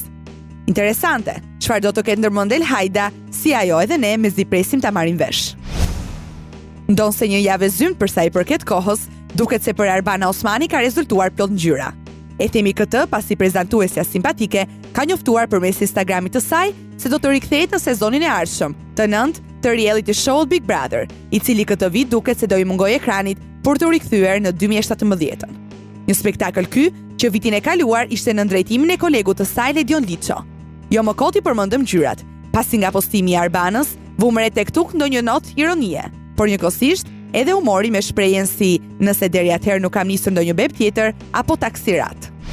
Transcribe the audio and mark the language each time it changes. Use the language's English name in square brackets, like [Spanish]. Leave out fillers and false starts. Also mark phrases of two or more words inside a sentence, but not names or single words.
[Albanian] Interesante, çfarë do të ketë ndërmend Elhajda, si ajo edhe ne mezi presim ta marrim vesh. Ndonse një javë zymt për sa i përket kohës, duket se për Arbana Osmani ka rezultuar plot ngjyra. E themi këtë pasi prezantuesja simpatike ka njoftuar përmes Instagramit të saj se do të rikthehet në sezonin e ardhshëm, të nëntë të [English] reality show [Albanian] Big Brother, i cili këtë vit duket se do i mungoj ekranit për të rikthyer në 2017. Një spektakël ky që vitin e kaluar ishte në drejtimin e kolegut të saj Ledion Liço. Jo më kot i përmendëm ngjyrat, pasi nga postimi i Arbanës vumre tek tuk ndonjë notë ironie, por njëkohësisht edhe humori me shprehjen si "nëse deri atëherë nuk kam nisur ndonjë beb tjetër" apo taksirat.